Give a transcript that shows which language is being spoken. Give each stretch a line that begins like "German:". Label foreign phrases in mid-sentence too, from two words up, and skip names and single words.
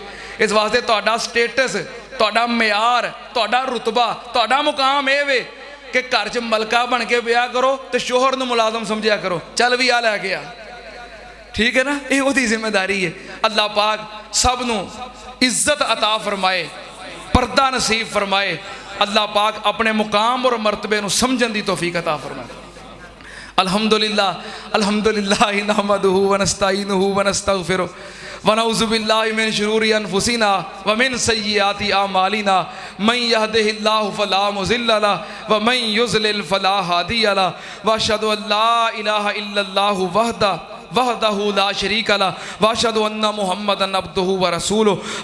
Punjabi: اس واسطے تہاڈا سٹیٹس، تہاڈا معیار، تہاڈا رتبہ، تہاڈا مقام یہ وے کہ گھر چ ملکہ بن کے بیاہ کرو تو شوہر نوں ملازم سمجھیا کرو، چل بھی آ لیکے آ، ٹھیک ہے نا.
Urdu: یہ اس کی ذمہ داری ہے.
Punjabi: اللہ پاک سب نوں عزت عطا فرمائے، پردہ نصیب فرمائے. اللہ پاک اپنے مقام اور مرتبے نوں سمجھن دی توفیق عطا فرمائے.
Arabic: الحمد لله الحمد لله نحمده ونستعينه ونستغفره ونعوذ بالله من شرور أنفسنا ومن سيئات أعمالنا من يهده الله فلا مضل له ومن يضلل فلا هادي له وأشهد أن لا إله إلا الله وحده لا شريك له وأشهد أن محمدا عبده ورسوله.